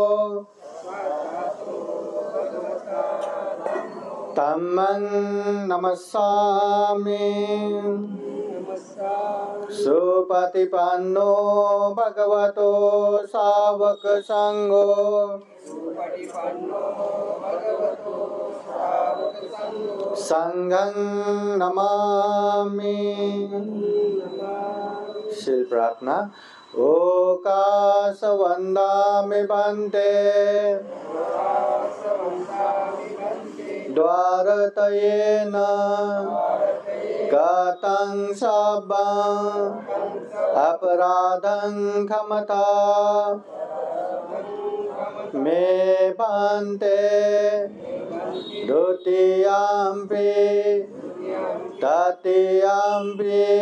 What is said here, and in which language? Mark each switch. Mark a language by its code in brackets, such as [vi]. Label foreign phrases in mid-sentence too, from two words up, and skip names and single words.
[pi] तम्मं नमस्सामि सुपतिपन्नो भगवतो सावक संघो संघं नमामि। [hi] शील प्रार्थना। [pi] ओकाश वंदामि बन्ते द्वारतयेन गतं सब्बं अपराधं क्षमता मे बन्ते द्वितीयम्पि तृतीयम्पि